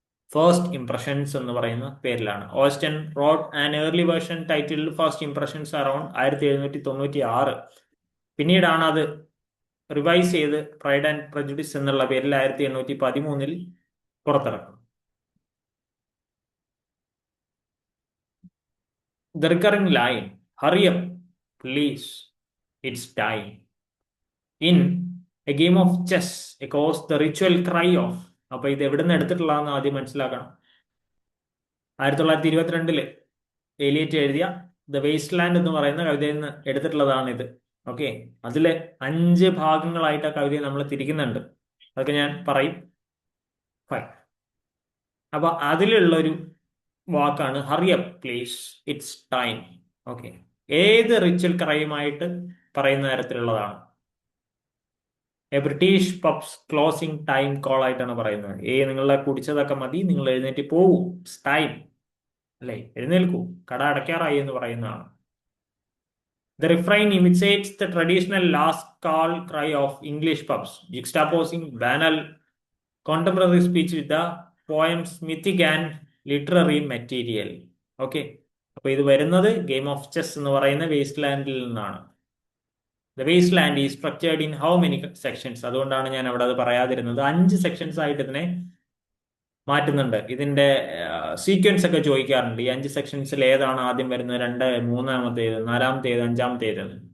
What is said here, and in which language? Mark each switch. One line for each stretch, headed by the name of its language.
Malayalam: First impressions എന്ന് പറയുന്ന പേരിലാണ്.
English: Austen wrote an early version title first impressions around 1796.
Malayalam: പിന്നീടാണ് അത് റിവൈസ് ചെയ്ത് പ്രൈഡ് ആൻഡ് പ്രജുഡിസ് എന്നുള്ള പേരിൽ 1813 പുറത്തിറക്കും.
English: The recurring line, hurry up, please, it's time. In a game of chess, echoes the ritual cry of.
Malayalam: അപ്പൊ ഇത് എവിടെ നിന്ന് എടുത്തിട്ടുള്ളതെന്ന് ആദ്യം മനസ്സിലാക്കണം. 1922 എലിയറ്റ് എഴുതിയ ദ വേസ്റ്റ് ലാൻഡ് എന്ന് പറയുന്ന കവിതയിൽ നിന്ന് എടുത്തിട്ടുള്ളതാണ് ഇത്. ഓക്കെ, അതിലെ 5 ഭാഗങ്ങളായിട്ട് ആ കവിതയെ നമ്മൾ തിരിക്കുന്നുണ്ട്. അതൊക്കെ ഞാൻ പറയും. ഫൈൻ. അപ്പൊ അതിലുള്ളൊരു വാക്കാണ് hurry up please it's time. Okay, ഏത് റിച്വൽ ക്രൈമായിട്ട് പറയുന്ന തരത്തിലുള്ളതാണ്?
English: a British pubs closing time call
Malayalam: ആയിട്ടാണ് പറയുന്നത്. നിങ്ങളെ കുടിച്ചതൊക്കെ മതി, നിങ്ങൾ എഴുന്നേറ്റ് പോകൂ, ടൈം അല്ലേ, എഴുന്നേൽക്കൂ, കട അടയ്ക്കാറായി എന്ന് പറയുന്നതാണ്.
English: The refrain imitates the traditional last call cry of English pubs, juxtaposing banal contemporary speech with the poem's mythic and literary material.
Malayalam: Okay, അപ്പൊ ഇത് വരുന്നത് ഗെയിം ഓഫ് ചെസ് എന്ന് പറയുന്ന വേസ്റ്റ് ലാൻഡിൽ നിന്നാണ്.
English: The waste land is structured in how many sections?
Malayalam: അതുകൊണ്ടാണ് ഞാൻ അവിടെ അത് പറയാതിരുന്നത്. 5 സെക്ഷൻസ് ആയിട്ട് ഇതിനെ മാറ്റുന്നുണ്ട്. ഇതിന്റെ സീക്വൻസ് ഒക്കെ ചോദിക്കാറുണ്ട്. ഈ 5 സെക്ഷൻസിൽ ഏതാണ് ആദ്യം വരുന്നത്, 2, 3-ാമത്തേത്, 4-ാമത്തേത്, 5-ാമത്തേത്?